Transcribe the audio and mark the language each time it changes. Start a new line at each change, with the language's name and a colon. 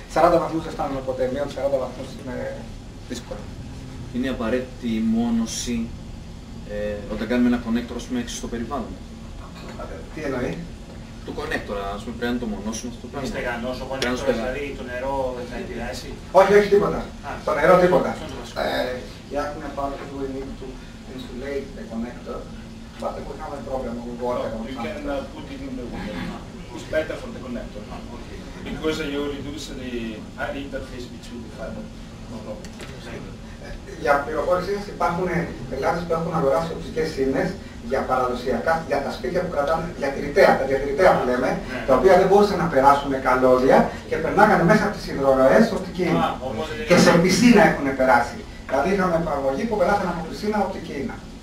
Greek: 40 βαθμούς δεν φτάνουμε ποτέ, μείον 40 βαθμούς είναι δύσκολο. Είναι απαραίτητη η μόνωση όταν κάνουμε ένα connector, ας πούμε, έξω στο περιβάλλον. Τι εννοεί? Το connector, ας πούμε, πρέπει να το μονώσουμε αυτό το πράγμα. Είναι στεγανός ο connector, δηλαδή το νερό δεν θα επηρεάσει? Όχι, όχι τίποτα. Το νερό τίποτα.
English: You have part of we need to insulate the connector, but we have a problem with water. You can put it in the water. It's better for the connector. Because you reduce the air interface between the fiber. No problem.
Greek: Για πληροφόρησή σας, υπάρχουν πελάτες που έχουν αγοράσει οπτικές σύνες για παραδοσιακά, για τα σπίτια που κρατάνε, για τα διατηρητέα που λέμε, τα οποία δεν μπορούσαν να περάσουν καλώδια και περνάγανε μέσα από τις υδροροές οπτική ίνα. Και σε πισίνα έχουν περάσει. Δηλαδή είχαμε παραγωγή που περάσαν από πισίνα οπτική ίνα.